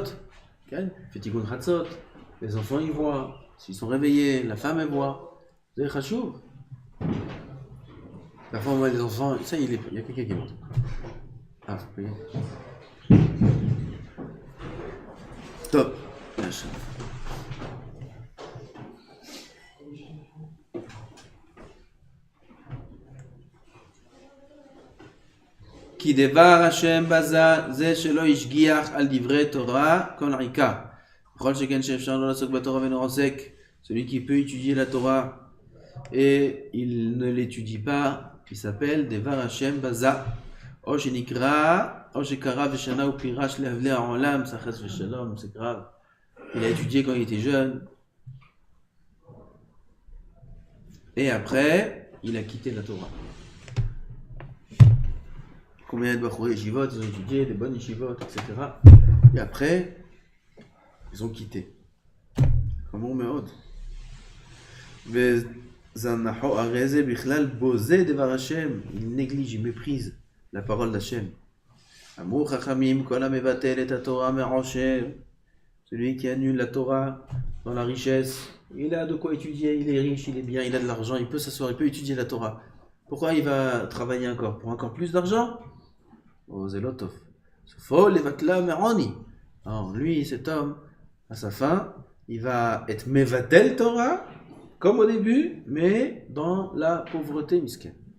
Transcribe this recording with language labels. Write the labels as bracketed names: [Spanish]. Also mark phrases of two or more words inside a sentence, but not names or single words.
[French] Petit coup de ratzot. Les enfants, ils voient. S'ils sont réveillés, la femme, elle voit. Vous avez rachouf. Parfois, on voit les enfants. Ça, il y a quelqu'un qui monte. Ah, vous voyez. Top. [Hebrew] כי דבר השם בזה זה שלא השגיח על דברי תורה כל עיקר. בכל שכן שאפשר לא לעסוק בתורה ואינו עוסק, [French] celui qui peut étudier la Torah et il ne l'étudie pas, il s'appelle [Hebrew] דבר השם בזה. או שנקרא, או שקרא ושנה ופירש להבלי העולם, חס ושלום, [French] c'est grave. Il a étudié quand il était jeune. Et après, il a quitté la Torah. Combien de [Hebrew] בחורי ישיבות, [French] ils ont étudié, des bonnes yeshivot, etc. Et après, ils ont quitté. [Hebrew] Comment מאוד. הרי זה בכלל בוזה דבר השם. [French] Il néglige, il méprise la parole d'Hachem. [Hebrew] אמרו חכמים, כל המבטל את התורה מעושר. [French] Celui qui annule la Torah dans la richesse, il a de quoi étudier, il est riche, il est bien, il a de l'argent, il peut s'asseoir, il peut étudier la Torah. Pourquoi il va travailler encore? Pour encore plus d'argent? Oh, Zélotov. Alors, lui, cet homme, à sa fin, il va être [Hebrew] מבטל תורה, [French] comme au début, mais dans la pauvreté misken.